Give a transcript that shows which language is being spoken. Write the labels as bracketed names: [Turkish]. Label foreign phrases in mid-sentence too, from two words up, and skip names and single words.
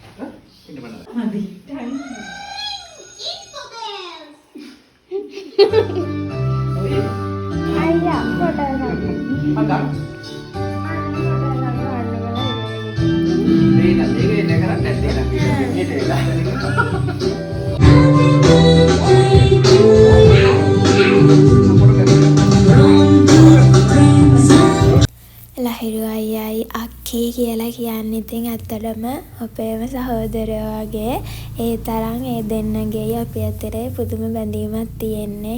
[Indonesian] Ayah, foto lagi. Ada? Ini nanti ini kan nanti ini deh lah. [Sinhala] ලහිරු අයියයි අක්කේ කියලා කියන්නේ ඉතින් ඇත්තටම අපේම සහෝදරයෝ වගේ. ඒ තරම් ඒ දෙන්නගේ අපි අතරේ පුදුම බැඳීමක් තියෙන්නේ.